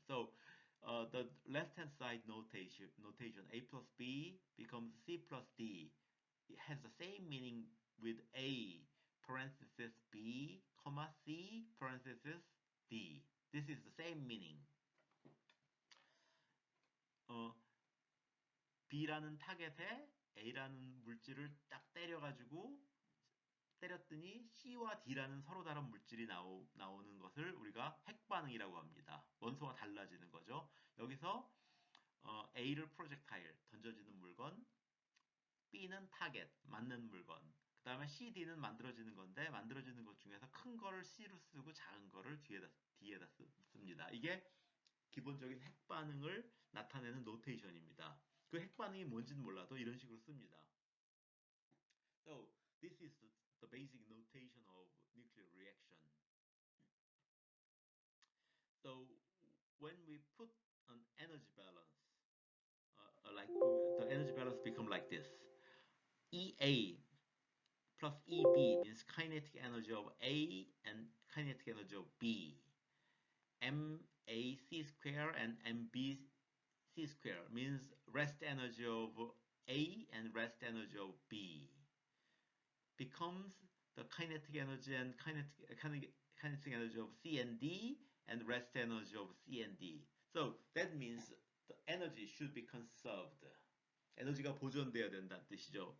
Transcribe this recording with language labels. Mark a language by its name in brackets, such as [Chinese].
[English] So the left-hand side notation A plus B becomes C plus D. It has the same meaning with A parenthesis B, comma C parenthesis D. This is the same meaning. [Korean] 어, B라는 타겟에 A라는 물질을 딱 때렸더니 C와 D라는 서로 다른 물질이 나오는 것을 우리가 핵반응이라고 합니다. 원소가 달라지는 거죠. 여기서 A를 프로젝타일, 던져지는 물건, B는 타겟, 맞는 물건, 그 다음에 C, D는 만들어지는 건데 만들어지는 것 중에서 큰 거를 C로 쓰고 작은 거를 D에다 씁니다. 이게 기본적인 핵반응을 나타내는 노테이션입니다. 그 핵반응이 뭔지는 몰라도 이런 식으로 씁니다. [English] So this is the basic notation of nuclear reaction. So when we put an energy balance, the energy balance become like this. EA plus EB means kinetic energy of A and kinetic energy of B. MAC square and MBC square means rest energy of A and rest energy of B becomes the kinetic energy and kinetic energy of C and D and rest energy of C and D. So that means the energy should be conserved. [Korean] 에너지가 보존돼야 된다는 뜻이죠.